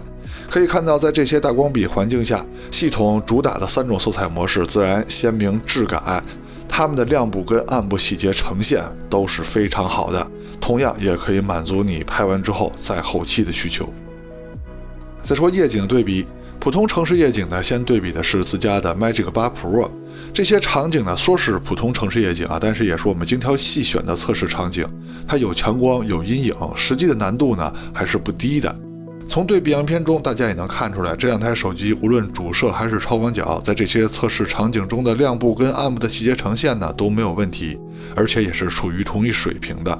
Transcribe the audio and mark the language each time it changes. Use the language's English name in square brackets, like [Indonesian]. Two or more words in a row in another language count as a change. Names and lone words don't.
[Chinese] 可以看到，在這些大光比環境下，系統主打的3種色彩模式——自然、鮮明、質感，它們的亮部跟暗部細節呈現都是非常好的，同樣也可以滿足你拍完之後在後期的需求。再說夜景對比，普通城市夜景呢，先對比的是自家的 Magic 8 Pro。这些场景呢，說是普通城市夜景啊，但是也是我們精挑細選的測試場景，它有強光，有陰影，實際的難度呢還是不低的。從對比樣片中，大家也能看出來，這兩台手機無論主攝還是超廣角，在這些測試場景中的亮部跟暗部的細節呈現呢都沒有問題，而且也是處於同一水平的。